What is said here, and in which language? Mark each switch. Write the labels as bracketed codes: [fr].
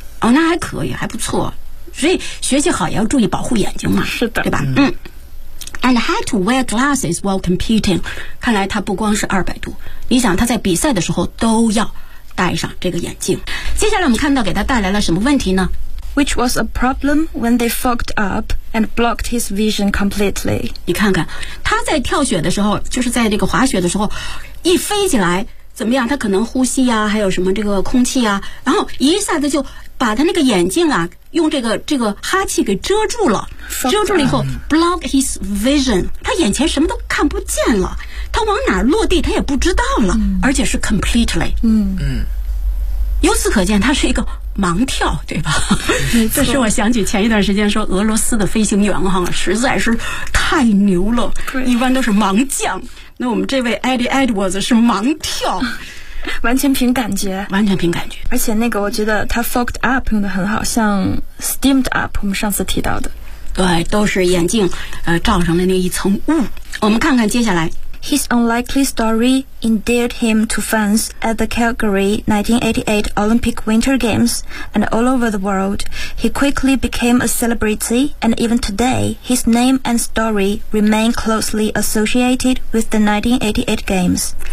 [zh] 哦，那还可以，还不错。所以学习好也要注意保护眼睛嘛。是的，对吧？嗯。 [en] And had to wear glasses while competing。 [zh] 看来他不光是200度，你想他在比赛的时候都要戴上这个眼镜。接下来我们看到给他带来了什么问题呢？ [en] Which was a problem when they fogged up and blocked his vision completely. [zh] 你看看，他在跳雪的时候，就是在这个滑雪的时候，一飞起来怎么样？他可能呼吸啊，还有什么这个空气啊，然后一下子就把他那个眼镜啊，用这个哈气给遮住了， [en] fogged、 [zh] 遮住了以后 ， [en] block his vision， [zh] 他眼前什么都看不见了，他往哪落地他也不知道了，嗯，而且是 completely。嗯嗯。由此可见他是一个盲跳，对吧？这是我想起前一段时间说俄罗斯的飞行员哈，实在是太牛了，一般都是盲降，那我们这位 Eddie Edwards 是盲跳，完全凭感觉，完全凭感觉。而且那个我觉得他 fogged up 用得很好，像 steamed up 我们上次提到的，对，都是眼镜罩上的那一层雾。我们看看接下来。 [en] His unlikely story endeared him to fans at the Calgary 1988 Olympic Winter Games and all over the world. He quickly became a celebrity, and even today, his name and story remain closely associated with the 1988 Games.